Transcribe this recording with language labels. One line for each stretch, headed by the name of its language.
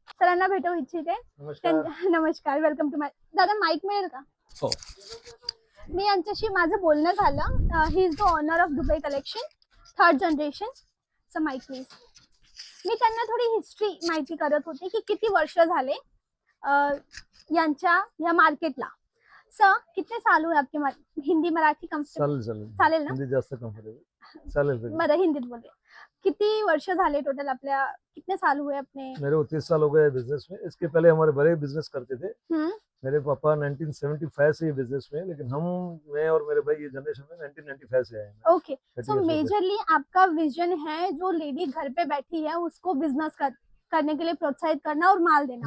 Marathi: सरांना भेटू इच्छिते. नमस्कार,
English: Welcome to my.
Marathi: दादा माईक मिळेल का? हो. मी यांच्याशी माझं बोलणं झालं.
English: He is the owner of Dubai collection, 3rd generation. So mic please.
Marathi: मी त्यांना थोडी हिस्ट्री माहिती करत होते की किती वर्ष झाले यांच्या या मार्केटला.
Hindi: सर कितने साल हुए आपके हिंदी मराठी
Marathi: चालेल चालेल ना? हिंदी जास्त कम्फर्टेबल चालेल. बरं हिंदीत बोलते. किती वर्ष झाले टोटल आपल्या,
Hindi: कितने साल हुए अपने? मेरे को 30 साल हो गए बिजनेस में. इसके पहले हमारे बड़े बिजनेस करते थे. हम्म, मेरे पापा 1975 से ये बिजनेस में, लेकिन मैं और मेरे भाई ये जनरेशन में 1995 से आए हैं.
English: Okay.
Hindi: सो मेजरली आपका विजन है जो लेडी घर पे बैठी है उसको बिजनेस करने के लिए प्रोत्साहित करना और माल देना.